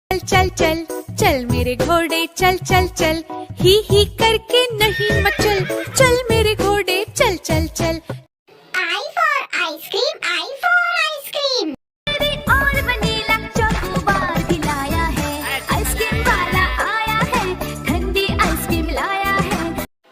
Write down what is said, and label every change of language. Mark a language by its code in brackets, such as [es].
[hi] चल चल चल मेरे घोड़े चल चल चल, ही करके नहीं मचल। चल मेरे घोड़े चल चल चल। [en] I for ice cream, I for ice cream. [hi] और वनीला चॉकोबार भी लाया है, आइसक्रीम वाला आया है, ठंडी आइसक्रीम लाया है।